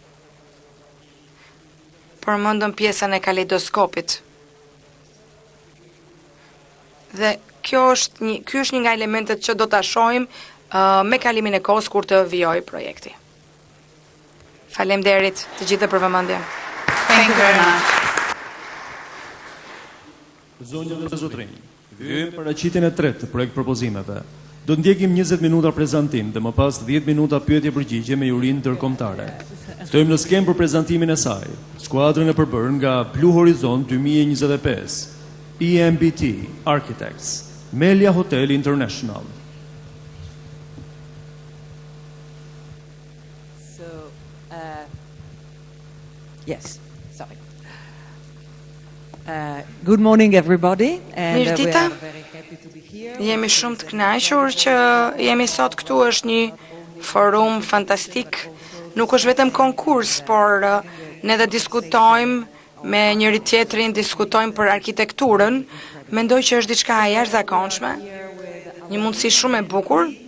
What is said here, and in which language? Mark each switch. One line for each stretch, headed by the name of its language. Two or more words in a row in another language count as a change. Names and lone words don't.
Albanian: Përmendëm pjesën e kaleidoskopit. Dhe ky është një nga elementet që do ta shohim me kalimin e kohës kur të vijojë projekti. Faleminderit të gjithëve për vëmendjen.
English: Thank you very much.
Albanian: Zonja dhe zotrinj, hyjmë paraqitjen e tretë të projekt propozimeve. Do të ndjekim 20 minuta prezantim dhe më pas 10 minuta pyetje-përgjigje me jurinë ndërkombëtare. Ftojmë në skemë për prezantimin e saj skuadrën e përbërë nga
English: Blue Horizon 2025, EMBT Architects, Melia Hotel International. Yes, sorry. Good morning everybody.
Albanian: Mirëdita. Jemi shumë të kënaqur që jemi sot këtu, është një forum fantastik. Nuk është vetëm konkurs, por ne dhe diskutojmë me njëri tjetrin, diskutojmë për arkitekturën. Mendoj që është diçka e jashtëzakonshme, një mundësi shumë e bukur.